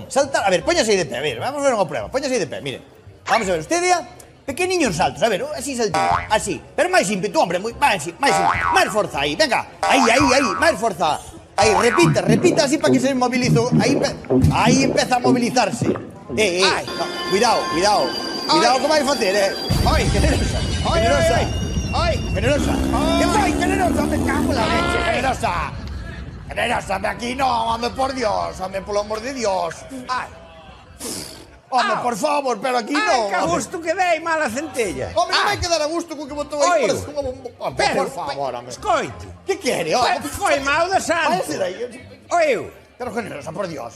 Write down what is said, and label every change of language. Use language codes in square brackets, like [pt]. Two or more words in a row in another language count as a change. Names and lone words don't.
[gl] Saltar, a ver, póñase aí de pé, a ver, vamos a ver unha prueba, póñase aí de pé, mire. Vamos a ver, usted dea pequeniños saltos, a ver, así saltiños, así. Pero máis ímpetu, hombre, máis forza aí, venga, aí, máis forza. Aí, repita así para que se movilizo. Aí empeza a movilizarse. Ai. No, cuidado. Cuidado que vai facer, Oi, generosa. Generosa. Que vai, generosa, [es] me cago en la leche, [gl] generosa. Generosa, de aquí no, home, por Dios, home, polo amor de Dios. Ai. Home, por favor, pero aquí Ai, no. que a gusto que dei, mala centella. Home, non vai quedar a gusto co que botou aí. Oigo. Por favor, home. Escoite. Que quere, home? Foi mal de santo. Váyase daí. Oiu, Pero generosa, por Dios.